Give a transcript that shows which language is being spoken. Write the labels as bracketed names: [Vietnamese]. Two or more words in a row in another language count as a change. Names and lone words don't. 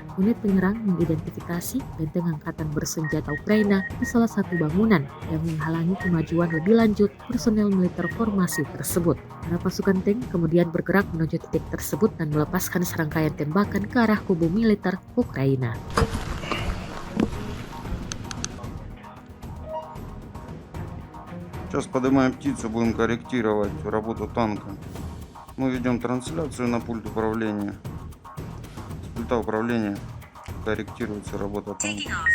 [Indonesian] Unit penyerang mengidentifikasi benteng angkatan bersenjata Ukraina di salah satu bangunan yang menghalangi kemajuan lebih lanjut personel militer formasi tersebut. Para pasukan tank kemudian bergerak menuju titik tersebut dan melepaskan serangkaian tembakan ke arah kubu militer Ukraina. [Russian] Сейчас поднимаем птицу, будем корректировать работу танка. Мы ведем трансляцию на пульт управления. С пульта управления корректируется работа танка.